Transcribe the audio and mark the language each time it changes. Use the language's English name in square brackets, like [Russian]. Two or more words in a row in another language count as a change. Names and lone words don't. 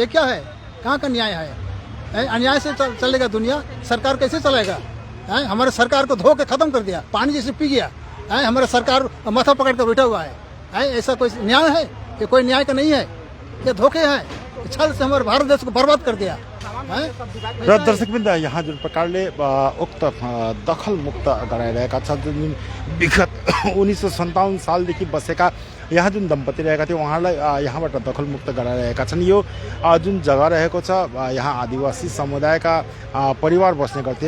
[Hindi] ये क्या है? कहाँ का न्याय है? अन्याय से चलेगा दुनिया? सरकार कैसे चलेगा? हमारे सरकार को धो के खत्म कर दिया, पानी जैसे पी गया। हमारा सरकार माथा पकड़ कर बैठा हुआ है। ऐसा कोई न्याय है? ये कोई न्याय का नहीं है, ये धोखे है। छल से हमारे भारत देश को बर्बाद कर दिया। [Nepali] र दर्शकवृन्द, यहाँ जुन प्रकारले उक्त दखल मुक्त गराइरहेका छन्, जुन विगत 1957 सालदेखि बसेका यहाँ जुन दम्पति रहेका थिए उहाँलाई यहाँबाट दखल मुक्त गराइरहेका छन्। यो जुन जग्गा रहेको छ, यहाँ आदिवासी समुदायका परिवार बस्ने गर्थे।